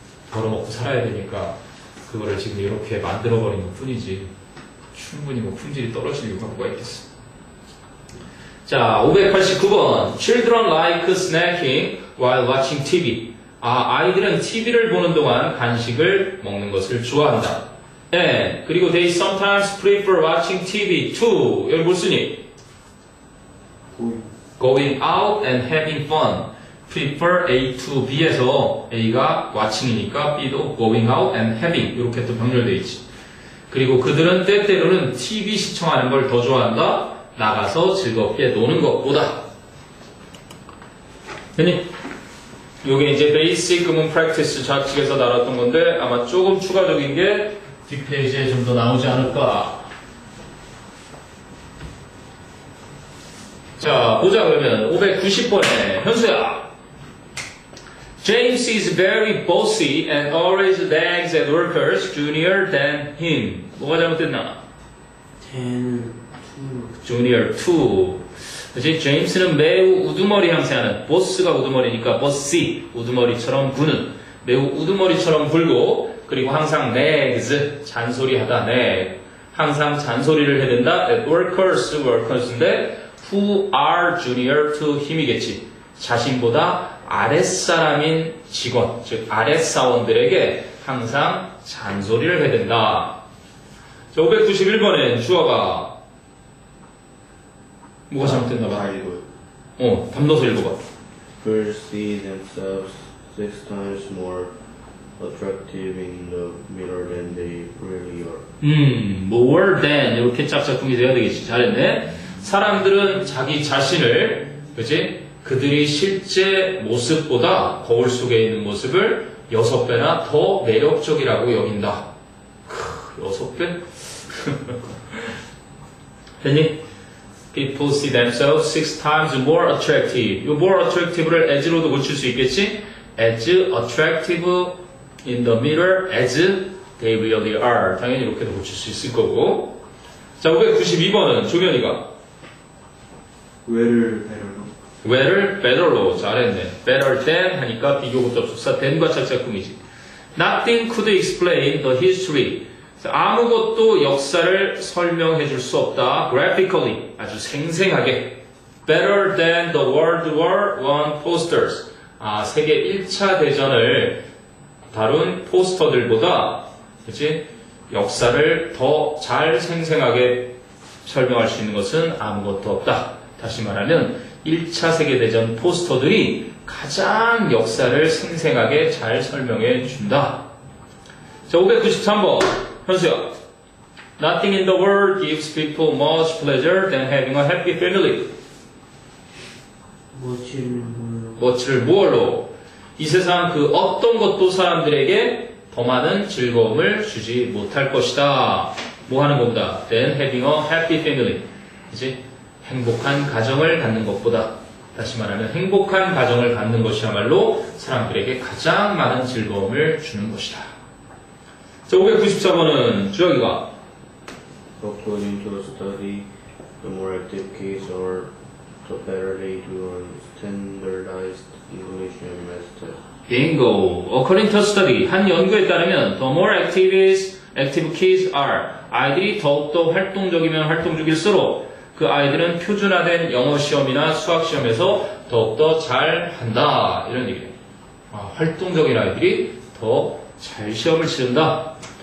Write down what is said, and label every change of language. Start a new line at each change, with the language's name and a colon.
Korean: 벌어먹고 살아야 되니까 그거를 지금 이렇게 만들어버린 것 뿐이지 충분히 뭐 품질이 떨어질 이유가 뭐가 있겠어.
English: 자, 589번 Children like snacking while watching TV.
Korean: 아이들은 TV를 보는 동안 간식을 먹는 것을 좋아한다.
English: And
Korean: 그리고
English: they sometimes prefer watching TV too.
Korean: 여기 뭘 쓰니?
English: Going out and having fun. prefer A to B에서 A가 watching이니까 B도 going out and having
Korean: 이렇게 또 병렬되어 있지. 그리고 그들은 때때로는 TV 시청하는 걸 더 좋아한다. 나가서 즐겁게 노는 것보다. 됐니? 요게 이제 베이직 구문 프랙티스 좌측에서 나눴던 건데 아마 조금 추가적인 게 뒷페이지에 좀 더 나오지 않을까. 자, 보자 그러면 590번에 현수야.
English: James is very bossy and always nags at workers junior than him.
Korean: 뭐가 잘못됐나? 10,
English: junior 2.
Korean: 그치? 제임스는 매우 우두머리 향세하는 보스가 우두머리니까 bossy 우두머리처럼 구는 매우 우두머리처럼 굴고 그리고 항상 nags 잔소리하다 nag 항상 잔소리를 해댄다 at workers인데
English: who are junior to him
Korean: 이겠지. 자신보다 아랫사람인 직원, 즉 아랫사원들에게 항상 잔소리를 해댄다. 자, 591번엔 주어가 뭐가 잘못됐나봐. 담너서 읽어봐.
English: Perceive themselves 6 times more attractive in the mirror than they really are. more than
Korean: 이렇게 짝짝꿍이 돼야 되겠지. 잘했네. 사람들은 자기 자신을, 그치? 그들이 실제 모습보다 거울 속에 있는 모습을 6배나 더 매력적이라고 여긴다. 6배? 됐니?
English: People see themselves 6 times more attractive. 이 more attractive를 as로도
Korean: 고칠 수 있겠지?
English: As attractive in the mirror as they really are.
Korean: 당연히 이렇게도 고칠 수 있을 거고. 자, 592번은 조견이가 왜를 배려로 where를 better로 잘했네.
English: better than
Korean: 하니까 비교급 접속사 than과 짝짝꿍이지.
English: Nothing could explain the history.
Korean: 아무것도 역사를 설명해 줄 수 없다. graphically 아주 생생하게.
English: better than the World War I posters.
Korean: 세계 1차 대전을 다룬 포스터들보다 그치? 역사를 더 잘 생생하게 설명할 수 있는 것은 아무것도 없다. 다시 말하면 1차 세계대전 포스터들이 가장 역사를 생생하게 잘 설명해 준다. 자, 593번 현수야.
English: Nothing in the world gives people much pleasure than having a happy family.
Korean: 뭐치를 무얼로? 이 세상 그 어떤 것도 사람들에게 더 많은 즐거움을 주지 못할 것이다. 뭐 하는 것보다?
English: Than having a happy family.
Korean: 그치? 행복한 가정을 갖는 것보다. 다시 말하면 행복한 가정을 갖는 것이야말로 사람들에게 가장 많은 즐거움을 주는 것이다. 자, 594번은 주혁이가
English: According to a study, the more active kids are, the better they do on standardized English and math tests. Bingo. According to a study,
Korean: 한 연구에 따르면
English: the more active kids are,
Korean: 아이들이 더욱더 활동적이면 활동적일수록 그 아이들은 표준화된 영어 시험이나 수학 시험에서 더욱더 잘한다. 이런 얘기예요. 활동적인 아이들이 더 잘 시험을 치른다.